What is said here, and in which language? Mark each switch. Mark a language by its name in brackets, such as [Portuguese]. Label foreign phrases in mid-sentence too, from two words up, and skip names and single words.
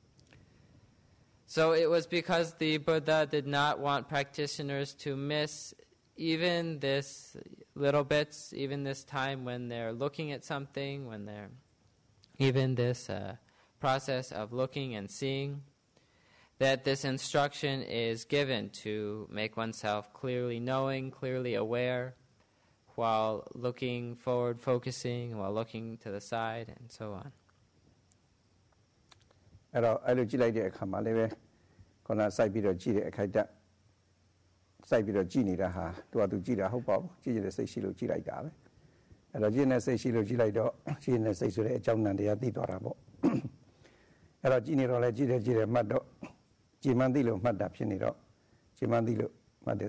[English] So it was because the Buddha did not want practitioners to miss even this little bits, even this time when they're looking at something, when they're even this process of looking and seeing, that this instruction is given to make oneself clearly knowing, clearly aware, while looking forward, focusing, while looking to the side, and so on. [Burmese] အဲ့လိုကြည့်လိုက်တဲ့အခါမှာလည်းပဲခုနစိုက်ပြီးတော့ကြည့်တဲ့အခိုက်အတန့်စိုက်ပြီးတော့ကြည့်နေတာဟာသူကြည့်တာဟုတ်ပါဘူးကြည့်ရတဲ့စိတ်ရှိလို့ကြည့်လိုက်တာပဲအဲ့တော့ကြည့်နေတဲ့စိတ်ရှိလို့ကြည့်လိုက်တော့ကြည့် နေတဲ့စိတ်ဆိုတဲ့အကြောင်းနဲ့တရားသိသွားတာပေါ့အဲ့တော့ကြည့်နေတော့လဲကြည့်တယ်မှတ်တော့ကြည်မှန်းသိလို့မှတ်တာဖြစ်နေတော့ကြည်မှန်းသိလို့မှတ်တယ်